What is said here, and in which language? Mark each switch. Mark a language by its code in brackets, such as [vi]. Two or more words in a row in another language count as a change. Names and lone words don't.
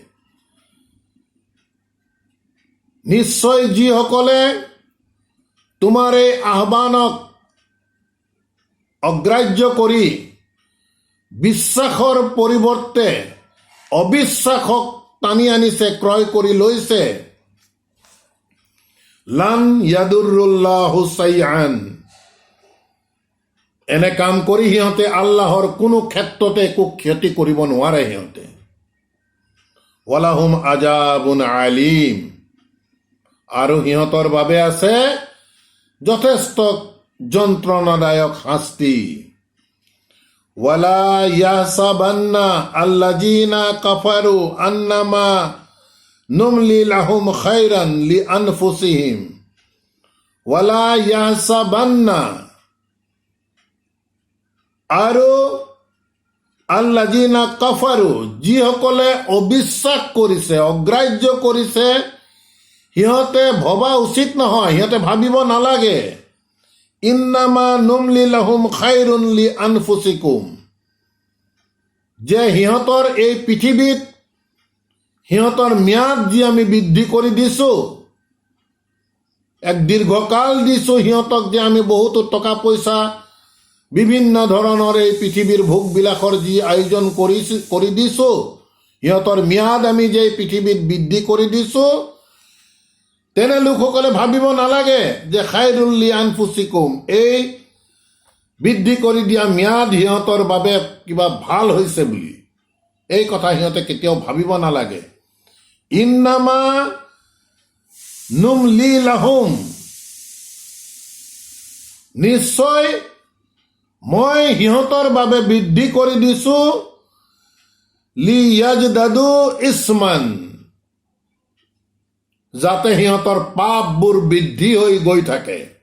[as] নিশ্চয় যিসকলে তোমাৰ এই আহ্বানক অগ্ৰাহ্য কৰি বিশ্বাসৰ পৰিৱৰ্তে অবিশ্বাসক টানি আনিছে, ক্ৰয় কৰি লৈছে, [ar] لن يضروا الله شيئا, [as] এনে কাম কৰি সিহঁতে আল্লাহৰ কোনো ক্ষেত্ৰতে একো ক্ষতি কৰিব নোৱাৰে সিহঁতে। [ar] ولهم عذاب أليم, [as] আৰু সিহঁতৰ বাবে আছে যথেষ্ট যন্ত্রণাদায়ক শাস্তি। [ar] ولا يحسبن الذين كفروا أنما نملي لهم خير لأنفسهم ولا يحسبن, [as] আৰু [ar] الذين كفروا, [as] যিসকলে অবিশ্বাস কৰিছে, অগ্ৰাহ্য কৰিছে, সিহঁতে ভবা উচিত নহয়, সিহঁতে ভাবিব নালাগে। [ar] إنما نملي لهم خير لأنفسكم, [as] যে সিহঁতৰ এই পৃথিৱীত সিহঁতৰ ম্যাদ যি আমি বৃদ্ধি কৰি দিছোঁ, এক দীৰ্ঘকাল দিছোঁ সিহঁতক, যে আমি বহুতো টকা পইচা বিভিন্ন ধৰণৰ এই পৃথিৱীৰ ভোগবিলাসৰ যি আয়োজন কৰি দিছোঁ, সিহঁতৰ ম্যাদ আমি যে পৃথিৱীত বৃদ্ধি কৰি দিছোঁ, তেনে লোকসকলে ভাবিব নালাগে যে [ar] خير لأنفسكم, [as] এই বৃদ্ধি কৰি দিয়া ম্যাদ সিহঁতৰ বাবে কিবা ভাল হৈছে বুলি। এই কথা সিহঁতে কেতিয়াও ভাবিব নালাগে। [ar] إنما نملي لهم, [as] নিশ্চয় মই সিহঁতৰ বাবে বৃদ্ধি কৰি দিছোঁ, [ar] ليزدادوا إثما, [as] যাতে সিহঁতৰ পাপবোৰ বৃদ্ধি হৈ গৈ থাকে।